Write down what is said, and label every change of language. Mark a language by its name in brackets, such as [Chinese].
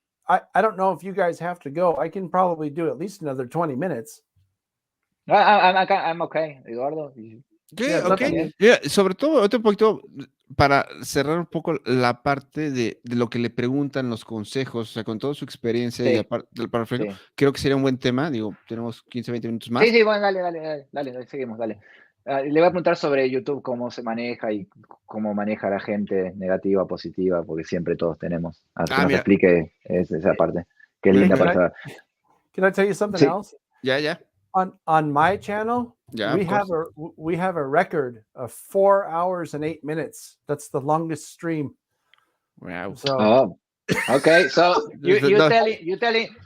[English] I don't know if you guys have to go. I can probably do at least another 20 minutes. I'm okay, Eduardo. Okay. Yeah, [Spanish] sobre todo, otro poquito para cerrar un poco la parte de lo que le preguntan, los consejos, o sea, con toda su experiencia y aparte del parafraseo, creo que sería un buen tema. Digo, tenemos 15, 20 minutos más. Sí, bueno, dale, seguimos, dale. Le voy a preguntar sobre YouTube, cómo se maneja y cómo maneja la gente negativa, positiva, porque siempre todos tenemos. A que nos explique esa parte, que es linda para saber. [English] Can I tell you something else? Yeah. On my channel, we have a record of 4 hours and 8 minutes. That's the longest stream. Wow. So, okay. So you telling.